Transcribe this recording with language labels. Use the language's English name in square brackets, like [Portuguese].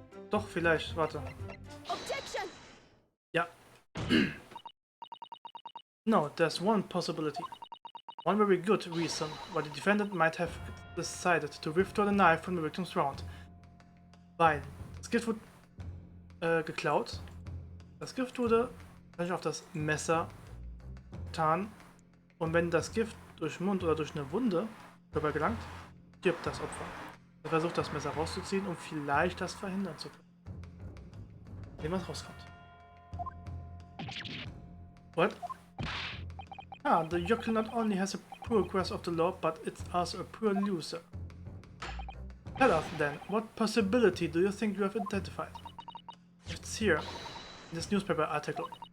[German] Doch, vielleicht. Warte. [English] Objection! [German] Ja. [English] No, there's one possibility. One very good reason why the defendant might have decided to withdraw the knife from the victim's round. [German] Weil das Gift wurde geklaut. Das Gift wurde auf das Messer getan. Und wenn das Gift durch Mund oder durch eine Wunde dabei gelangt, stirbt das Opfer. Er versucht das Messer rauszuziehen, um vielleicht das verhindern zu können. Sehen, was rauskommt. [English] What? Ah, the yokel not only has a poor grasp of the law, but it's also a poor loser. Tell us then, what possibility do you think you have identified? It's here, in this newspaper article.